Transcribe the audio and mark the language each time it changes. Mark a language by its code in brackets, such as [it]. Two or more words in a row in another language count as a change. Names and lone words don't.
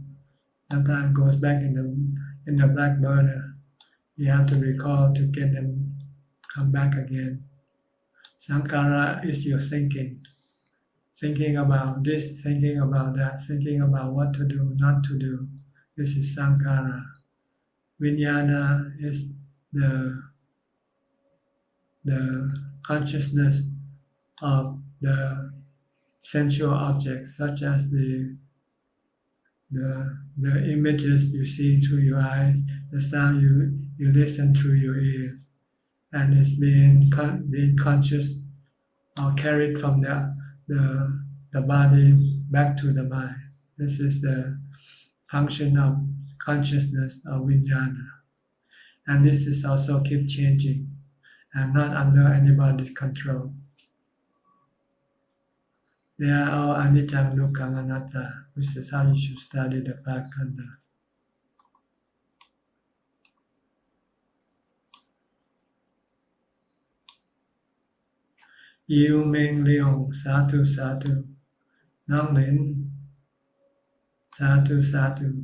[en] Sometimes it goes back in the black burner. You have to recall to get them come back again. Sankara is your thinking. Thinking about this, thinking about that, thinking about what to do, not to do. This is sankara. Vijnana is the consciousness of the sensual objects, such as the images you see through your eyes, the sound you listen through your ears, and it's being conscious or carried from the body back to the mind. This is the function of consciousness of vijnana, and this is also keep changing and not under anybody's control. They are all anicca, dukkha, anatta. This is how you should study the five khandhas. [pi] Yiu Ming Leong, Satu Satu. Nong Lin, Satu Satu.